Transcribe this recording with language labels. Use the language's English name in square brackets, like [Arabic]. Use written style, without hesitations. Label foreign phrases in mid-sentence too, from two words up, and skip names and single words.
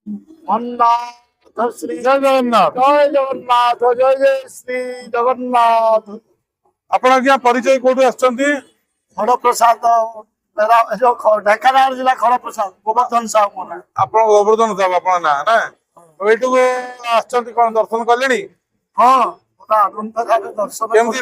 [Odia] জগন্নাথ শ্রী ଜୟ ଜଗନ୍ନାଥ। ଜୟ ଜଗନ୍ନାଥ ଜୟ ଜୟ ଶ୍ରୀ ଜଗନ୍ନାଥ। ଆପଣ ଆଜ୍ଞା ପରିଚୟ କୋଉଠୁ ଆସିଛନ୍ତି? ଖଡ଼ପ୍ରସାଦ ଢେଙ୍କାନାଳ ଜିଲ୍ଲା ଖଡ଼ପ୍ରସାଦ ଗୋବର୍ଦ୍ଧନ ସାହୁ ମୋ ନାଁ। ଆପଣ ଗୋବର୍ଦ୍ଧନ ସାହୁ ଆପଣଙ୍କ ନାଁ ନା? ଏଇଠିକୁ ଆସିଛନ୍ତି କଣ ଦର୍ଶନ କଲେଣି? ହଁ ପୁରା ଆନନ୍ଦ ଭାବେ ଦର୍ଶନ କେମିତି